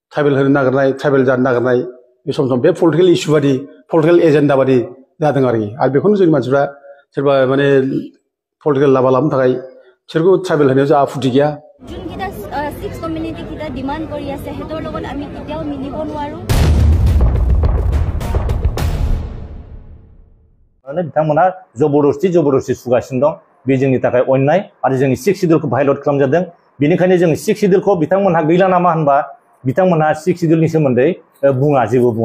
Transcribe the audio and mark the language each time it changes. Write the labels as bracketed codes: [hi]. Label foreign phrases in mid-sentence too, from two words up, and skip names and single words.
[brx] ट्राइबेल होनो नागिरनाय ट्राइबेल जानो नागिरनाय बे सम बे [en] political issue [brx] बादि [en] political agenda [brx] बादि जादों आरो बेखौनो जोंनि मानसिफ्रा सोरबा माने पलिटिकेल लामा लानो थाखाय बिसोरखौ ट्राइबेल होनायाव जोंहा आपत्ति गैया जोंकिटा 6 कम्युनिटी किटा डिमान्ड [as] কৰি আছে হেতৰ লগত আমি কেতিয়াও মিলিব নোৱাৰো [brx] माने बिथांमोना जबरदस्ति सुगासिनो दं बे जोंनि थाखाय अन्याय आरो जोंनि 6 शिड्यूलखौ भायलेट खालामजादों बेनिखायनो जों 6 शिड्यूलखौ बिथांमोनहा गैला नामा होनबा बिथांमोनहा 6 शिड्यूलनि सोमोन्दै बुङा जेबो बुङा